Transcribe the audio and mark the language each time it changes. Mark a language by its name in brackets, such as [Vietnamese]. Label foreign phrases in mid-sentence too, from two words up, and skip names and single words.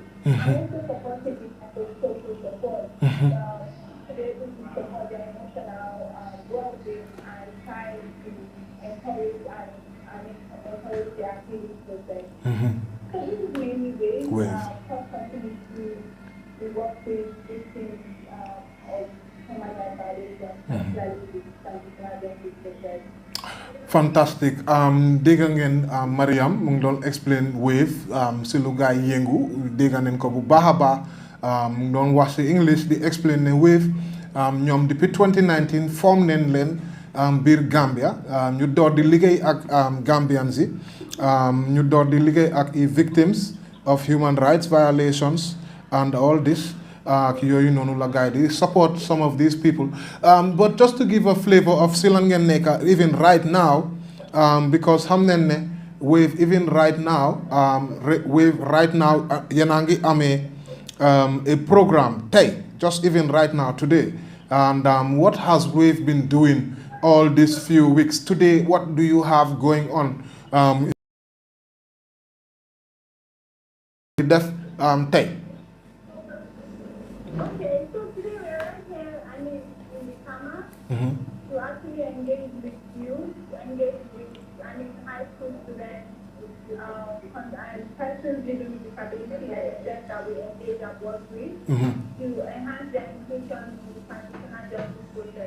[English] And also supporting this type of social support to be able to support their emotional well-being and try to encourage and encourage their healing process. So this is mainly ways how companies to work with victims of human rights violations, particularly with transitional justice process. Fantastic. [Wolof] Dégg ngeen Mariam mu ngi doon explain WAVE si lu gaay yëngu dégg ngeen ko bu baax a baax mu ngi doon wax si English di explain ne WAVE ñoom depuis 2019 form neen leen biir Gambia ñu door di liggéey ak Gambians yi ñu door di liggéey ak i [English] victims of human rights violations and all this [Wolof] yooyu noonu la gaay di [English] support some of these people but just to give a flavor of [Wolof] si lan ngeen nekk [English] even right now because [Wolof] xam nañ ne [English] WAVE even right now WAVE right now [Wolof] yéen a ngi amee a [English] program tey just even right now today and what has WAVE been doing all these few weeks today what do you have going on [Wolof] def tey. [English] Okay, so today we're right here, in the summer, to actually engage with youth, engage with, high school students, and persons living with disability, and that we engage and work with, to enhance their inclusion in the transitional justice process.